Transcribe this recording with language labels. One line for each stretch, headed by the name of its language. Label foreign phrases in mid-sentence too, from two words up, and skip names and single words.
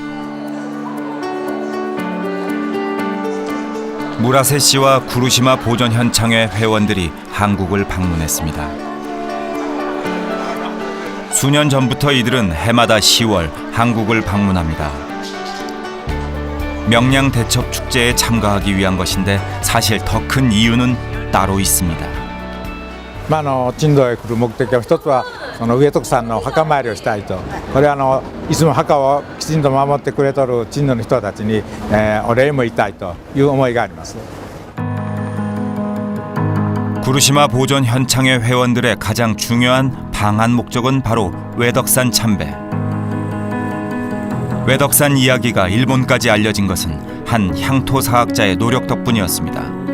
Korean: 무라세 씨와 구루시마 보존 현창회 회원들이 한국을 방문했습니다. 수년 전부터 이들은 해마다 10월 한국을 방문합니다. 명량 대첩 축제에 참가하기 위한 것인데 사실 더 큰 이유는 따로 있습니다.
Japanese: 珍島へ来る目的は一つはその上徳さんの墓参りをしたいと、これはいつも墓をきちんと守ってくれとる珍島の人たちに、お礼も言いたいという思いがあります。
Korean: 구루시마 보존 현창회 회원들의 가장 중요한 방한 목적은 바로 외덕산 참배. 외덕산 이야기가 일본까지 알려진 것은 한 향토 사학자의 노력 덕분이었습니다.